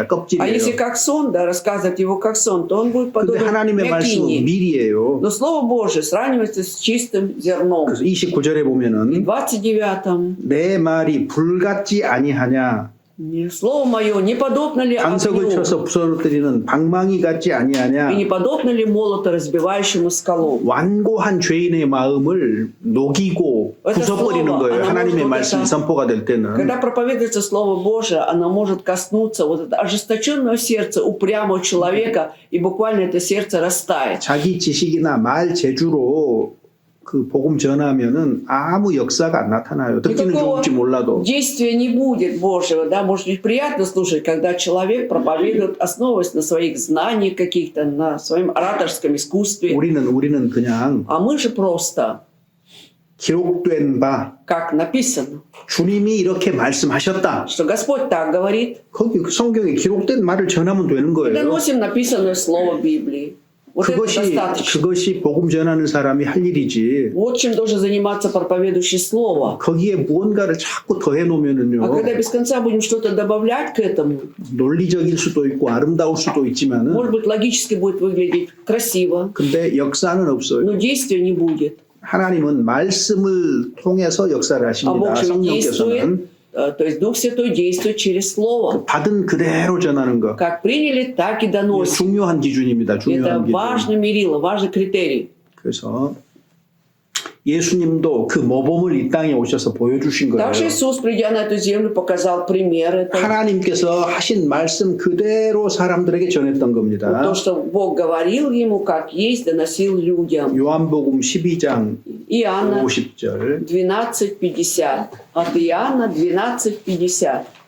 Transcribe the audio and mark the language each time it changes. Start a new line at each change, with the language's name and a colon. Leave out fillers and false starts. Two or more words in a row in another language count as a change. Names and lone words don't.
Russian: А если
Korean: 껍질이에요.
Russian: как сон, да, рассказывать его как сон, то он будет
Korean: 근데
Russian: подобен
Korean: 하나님의 말씀은
Russian: мякине.
Korean: 밀이에요.
Russian: Но Слово Божие сравнивается с чистым зерном.
Korean: 그래서 29절에
Russian: И в
Korean: 보면은
Russian: 29-м.
Korean: 내 말이 불 같지 아니하냐,
Russian: Слово мое не подобно ли
Korean: 반석을
Russian: огню,
Korean: 쳐서 부서뜨리는 방망이 같지
Russian: и не
Korean: 아니하냐.
Russian: подобно ли молоту, разбивающему скалу.
Korean: 완고한 죄인의 마음을 녹이고 부숴버리는 거예요. 하나님의 말씀이 선포가 될 때는.
Russian: Когда проповедуется Слово Божие, оно может коснуться вот этого ожесточенного сердца упрямого человека, и буквально это сердце растает.
Korean: 자기 지식이나 말 재주로 그 복음 전하면은 아무 역사가 안 나타나요. 듣기는
Russian: Никакого
Korean: 좋을지 몰라도.
Russian: действия не будет Божьего, да, может быть приятно слушать, когда человек проповедует, основываясь на своих знаниях каких-то, на своем ораторском искусстве.
Korean: 우리는 그냥
Russian: А мы же просто,
Korean: 기록된 바
Russian: как написано,
Korean: 주님이 이렇게 말씀하셨다.
Russian: что Господь так говорит,
Korean: 거기 그 성경에 기록된 말을 전하면 되는
Russian: и
Korean: 거예요.
Russian: доносим написанное слово Библии. Вот это достаточно.
Korean: 그것이 복음 전하는 사람이 할 일이지.
Russian: Вот чем должен заниматься проповедующий слово.
Korean: 거기에 무언가를 자꾸 더해 놓으면은요.
Russian: А когда без конца будем что-то добавлять к этому,
Korean: 논리적일 수도 있고 아름다울 수도 있지만은
Russian: может быть, логически будет выглядеть красиво,
Korean: 근데 역사는 없어요.
Russian: но действия не будет.
Korean: 하나님은 말씀을 통해서 역사를
Russian: А
Korean: 하십니다.
Russian: Бог же
Korean: 성령께서는
Russian: действует, то есть Дух Святой действует через Слово.
Korean: 받은 그대로 전하는 것.
Russian: Как приняли, так и
Korean: 이게
Russian: доносим.
Korean: 중요한 기준입니다.
Russian: Это
Korean: 중요한 기준.
Russian: важный мерило, важный критерий.
Korean: 그래서 예수님도 그 모범을 이 땅에 오셔서 보여주신 거예요.
Russian: Также Иисус, придя на эту землю, показал пример этого.
Korean: 하나님께서 하신 말씀 그대로 사람들에게 전했던 겁니다.
Russian: То, что Бог говорил ему, как есть, доносил людям.
Korean: 요한복음 12장
Russian: Иоанна
Korean: 50절
Russian: 12:50. От Иоанна 12:50.